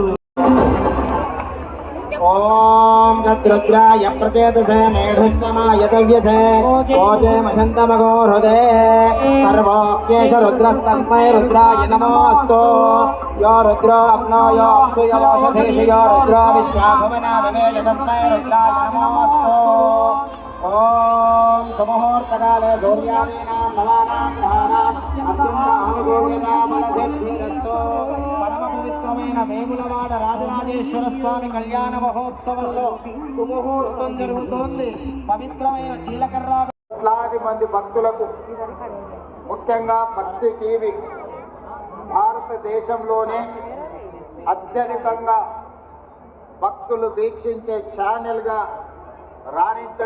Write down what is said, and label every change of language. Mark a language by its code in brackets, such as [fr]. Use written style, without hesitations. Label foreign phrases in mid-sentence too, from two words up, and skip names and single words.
[sa] ओम रुद्राय प्रचेतसे मेढुष्टमाय दव्यसे ओजे मशन्तमघोहृदे सर्वोऽप्येष रुद्रस्तस्मै रुद्राय नमोऽस्तु यो रुद्रो अग्नो यो अप्सु यो वोषधेषु यो रुद्रो विश्वाभुवनाभिमेय तस्मै रुद्राय नमोऽस्तु ओम सुमुहूर्तकाले सूर्यादीनां नवानां ग्रहाणां अत्यन्तानुकूल्यता फलसिद्धिरस्तु [te] పవిత్రమైన వేములవాడ రాజరాజేశ్వర స్వామి కళ్యాణ మహోత్సవంలో సుముహూర్తం జరుగుతోంది. పవిత్రమైన జీలకర్ర కోట్లాది మంది భక్తులకు ముఖ్యంగా భక్తి టీవీ భారతదేశంలోనే అత్యధికంగా భక్తులు వీక్షించే ఛానల్గా రాణించడం